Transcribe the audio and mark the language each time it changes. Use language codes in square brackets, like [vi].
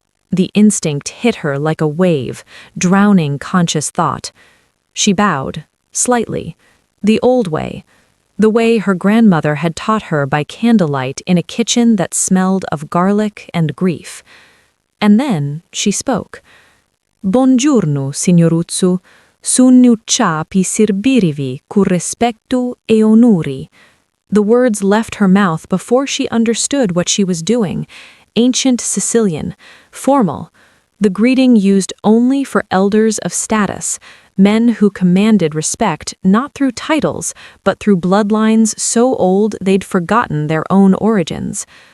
[en] The instinct hit her like a wave, drowning conscious thought. She bowed, slightly, the old way, the way her grandmother had taught her by candlelight in a kitchen that smelled of garlic and grief. And then she spoke. [it] Buongiorno, signoruzzu. Sono qua per servirvi con rispetto e onori. [en] The words left her mouth before she understood what she was doing. Ancient Sicilian, formal, the greeting used only for elders of status, men who commanded respect not through titles, but through bloodlines so old they'd forgotten their own origins.